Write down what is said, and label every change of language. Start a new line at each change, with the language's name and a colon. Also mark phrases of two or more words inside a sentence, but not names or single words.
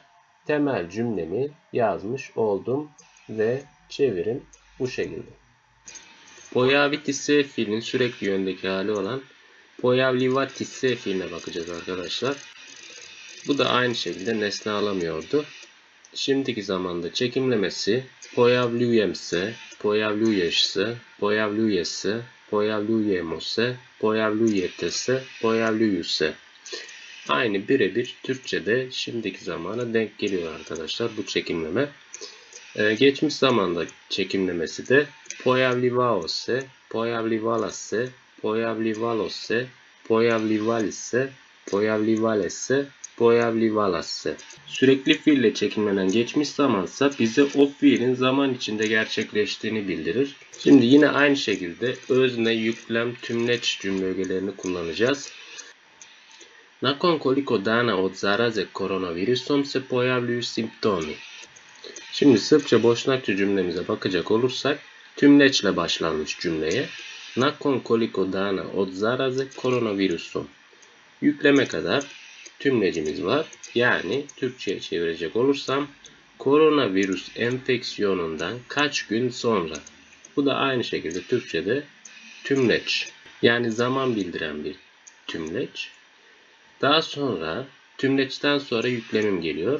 Turkish: Temel cümlemi yazmış oldum ve çevirim bu şekilde.
Serbian: Pojaviti se
Turkish: fiilin sürekli yöndeki hali olan
Serbian: pojavljivati se
Turkish: fiiline bakacağız arkadaşlar. Bu da aynı şekilde nesne alamıyordu. Şimdiki zamanda çekimlemesi
Serbian: pojavljujem se, pojavljuješ se, pojavljuje se, pojavljujemo se, pojavljujete se, pojavljuju se.
Turkish: Aynı birebir Türkçe'de şimdiki zamana denk geliyor arkadaşlar bu çekimleme. Geçmiş zamanda çekimlemesi de
Serbian: pojavljivao se, pojavljivala se, poyavlivalo se, poyavlivali se, poyavlivale se, poyavlivala se.
Turkish: Sürekli fiille çekimlenen geçmiş zamansa bize o fiilin zaman içinde gerçekleştiğini bildirir. Şimdi yine aynı şekilde özne, yüklem, tümleç cümle ögelerini kullanacağız.
Serbian: Nakon koliko dana od zaraze koronavirusom se pojavljuju simptomi.
Turkish: Şimdi Sırpça Boşnakça cümlemize bakacak olursak tümleçle başlanmış cümleye.
Serbian: Nakon koliko dana od zaraze koronavirusom.
Turkish: Yükleme kadar tümlecimiz var. Yani Türkçe'ye çevirecek olursam koronavirüs enfeksiyonundan kaç gün sonra. Bu da aynı şekilde Türkçe'de tümleç. Yani zaman bildiren bir tümleç. Daha sonra tümleçten sonra yüklemim geliyor.